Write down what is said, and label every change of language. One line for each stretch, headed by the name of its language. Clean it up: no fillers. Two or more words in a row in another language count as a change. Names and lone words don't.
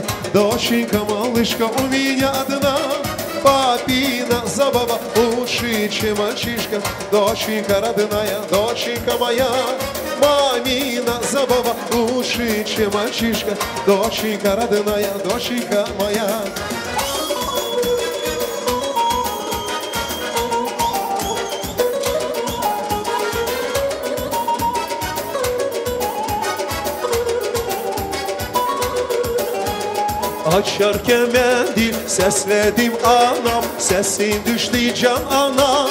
Russian: Доченька, малышка, у меня одна. Папина забава лучше, чем мальчишка. Доченька родная, доченька моя. Мамина забава лучше, чем мальчишка. Доченька родная, доченька моя.
Azerbaijani: Açarken mendil sesledim anam, sesin düştü can ana.